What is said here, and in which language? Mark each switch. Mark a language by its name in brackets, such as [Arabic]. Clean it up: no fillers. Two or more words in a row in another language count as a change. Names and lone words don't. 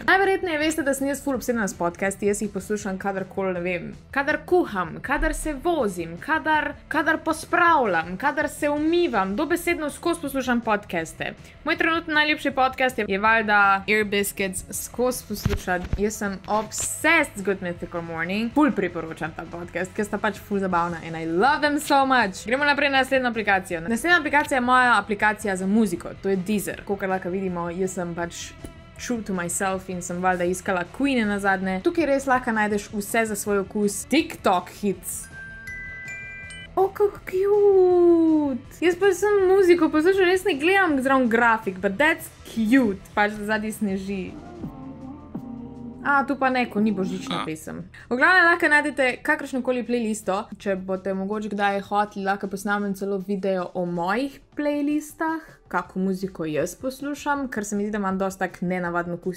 [Slovenian] Najverjetneje veste, da sem jaz ful obsedena s podcasti, jaz jih poslušam kadarkoli, ne vem, kadar kuham, kadar se vozim, kadar pospravljam, kadar se umivam, dobesedno skozi poslušam podcaste. Moj trenutno najljubši podcast je valjda Ear Biscuits, skozi poslušati. Jaz sem obsessed z Good Mythical Morning. Ful priporočam ta podcast, ker sta pač ful zabavna in [English] I love them so much. [Slovenian] Gremo naprej na naslednjo aplikacijo. Naslednja aplikacija je moja aplikacija za muziko, to je Deezer. Kakor lahko vidimo, jaz sem pač [English] true to myself [Slovenian] in sem valjda iskala Queen nazadnje. Tukaj res lahko najdeš vse za svoj okus. TikTok hits. Kako cute! Jaz pa sem muziko poslušal, res ne gledam zraven grafik, [English] but that's cute. [Slovenian] Pač zadnji sneži. Tu pa neko, ni božična pesem. V glavnem lahko najdete kakršnokoli playlisto. Če boste mogoče kdaj hoteli, lahko posnamem celo video o mojih playlistah, kako muziko jaz poslušam, ker se mi zdi, da imam dosti tak nenavaden okus.